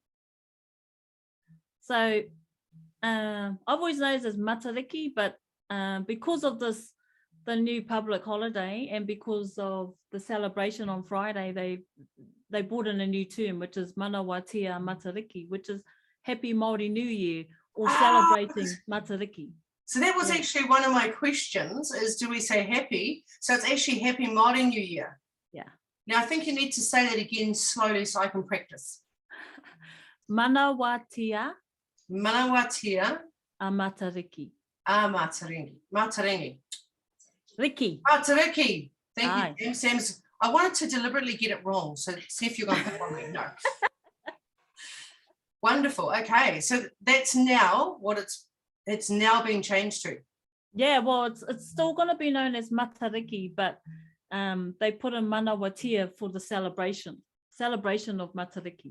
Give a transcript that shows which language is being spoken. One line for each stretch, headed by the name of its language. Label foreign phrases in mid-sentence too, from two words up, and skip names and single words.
English: So I've always known it as Matariki, but because of this the new public holiday, and because of the celebration on Friday, they brought in a new term, which is
Māori: Manawatia Matariki,
English: which is Happy Māori New Year, or celebrating Matariki. So that was Yeah. actually one of my questions, is do we say happy? So it's actually Happy Māori New Year. Yeah. Now I think you need to say that again slowly so I can practice. Manawatia Manawatia a Matariki. Matariki. Matariki. Riki. Matariki. Thank Aye. you, Sam's. I wanted to deliberately get it wrong, so see if you're going to pick on me. No. Wonderful. Okay, so that's now what it's now being changed to. Yeah, well, it's still going to be known as Matariki, but they put in Manawatia for the celebration of Matariki.